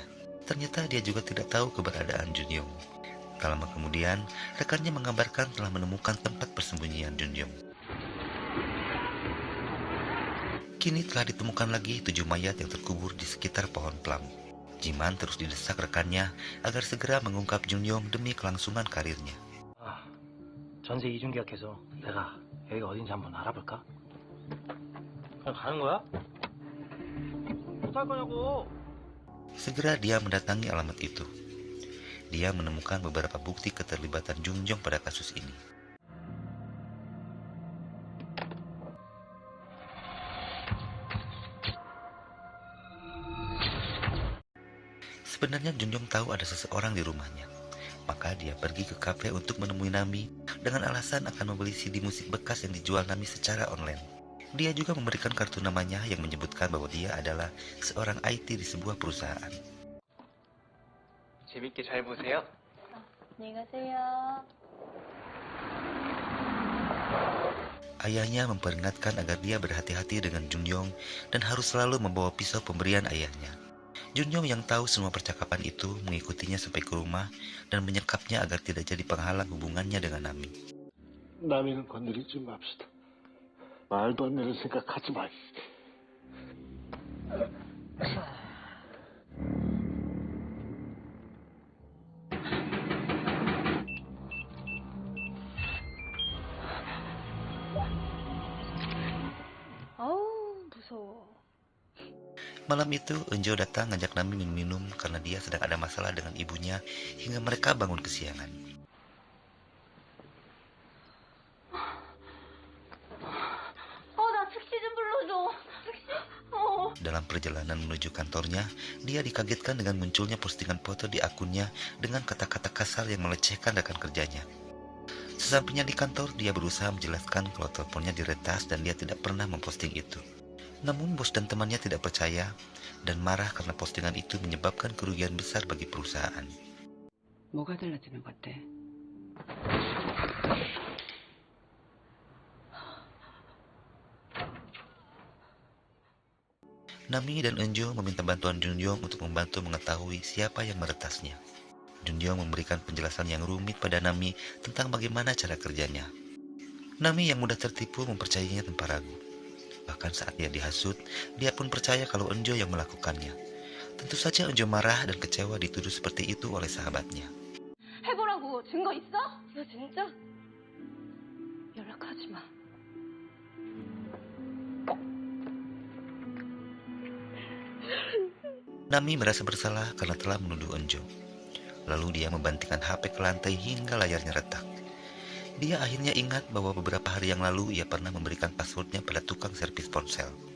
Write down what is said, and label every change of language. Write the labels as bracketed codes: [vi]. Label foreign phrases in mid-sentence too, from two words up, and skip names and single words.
[id] Ternyata dia juga tidak tahu keberadaan Junyong. Tak lama kemudian, rekannya mengabarkan telah menemukan tempat persembunyian Junyong. Kini telah ditemukan lagi 7 mayat yang terkubur di sekitar pohon plum. Jiman terus didesak rekannya agar segera mengungkap Junyoung demi kelangsungan karirnya. [ko] 전세 이중 계약해서 내가 여기가 어딘지 한번 알아볼까? 그냥 가는 거야? 어떡할 거냐고! [id] Segera dia mendatangi alamat itu. Dia menemukan beberapa bukti keterlibatan Junyoung pada kasus ini. Sebenarnya Junyoung tahu ada seseorang di rumahnya. Maka dia pergi ke kafe untuk menemui Nami dengan alasan akan membeli CD musik bekas yang dijual Nami secara online. Dia juga memberikan kartu namanya yang menyebutkan bahwa dia adalah seorang IT di sebuah perusahaan. [ko] 재밌게 잘 보세요. 안녕히 가세요. [id] Ayahnya memperingatkan agar dia berhati-hati dengan Junyoung dan harus selalu membawa pisau pemberian ayahnya. Junyoung yang tahu semua percakapan itu mengikutinya sampai ke rumah dan menyekapnya agar tidak jadi penghalang hubungannya dengan Nami. [ko] 남이는 건드리지 맙시다. 말도 안 되는 생각하지 마. 아우, 무서워. [id] Malam itu, Eunjo datang ngajak Nami minum karena dia sedang ada masalah dengan ibunya hingga mereka bangun kesiangan. [ko] 나 즉시 좀 불러줘. 즉시. [id] Dalam perjalanan menuju kantornya, dia dikagetkan dengan munculnya postingan foto di akunnya dengan kata-kata kasar yang melecehkan rekan kerjanya. Sesampainya di kantor, dia berusaha menjelaskan kalau teleponnya diretas dan dia tidak pernah memposting itu. Namun bos dan temannya tidak percaya dan marah karena postingan itu menyebabkan kerugian besar bagi perusahaan. [ko] 뭐가 달라지는 것 같아? [id] Nami dan Eunjo meminta bantuan Junyoung untuk membantu mengetahui siapa yang meretasnya. Junyoung memberikan penjelasan yang rumit pada Nami tentang bagaimana cara kerjanya. Nami yang mudah tertipu mempercayainya tanpa ragu. Bahkan saat dia dihasut, dia pun percaya kalau Eunjo yang melakukannya. Tentu saja Eunjo marah dan kecewa dituduh seperti itu oleh sahabatnya. [ko] 해보라고. 증거 있어? 너 진짜? 연락하지 마. [id] Nami merasa bersalah karena telah menuduh Eunjo. Lalu dia membantingkan HP ke lantai hingga layarnya retak. Dia akhirnya ingat bahwa beberapa hari yang lalu ia pernah memberikan passwordnya pada tukang servis ponsel.